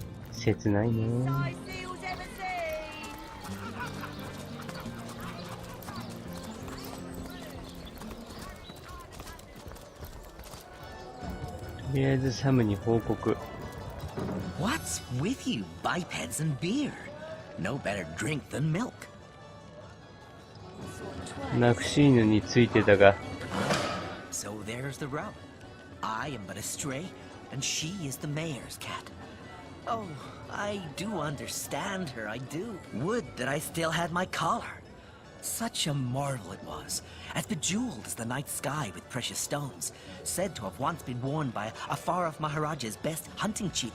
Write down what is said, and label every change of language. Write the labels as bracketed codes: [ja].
[ja] 切ないね。とりあえずサムに報告。 [en] What's with you, bipeds and beer? No better drink than milk. [ja] マクシーヌについてだが。 [en] So there's the rub. I am but a stray, and she is the mayor's cat. Oh, I do understand her, I do. Would that I still had my collar. Such a marvel it was, as bejeweled as the night sky with precious stones, said to have once been worn by a far-off Maharaja's best hunting chief.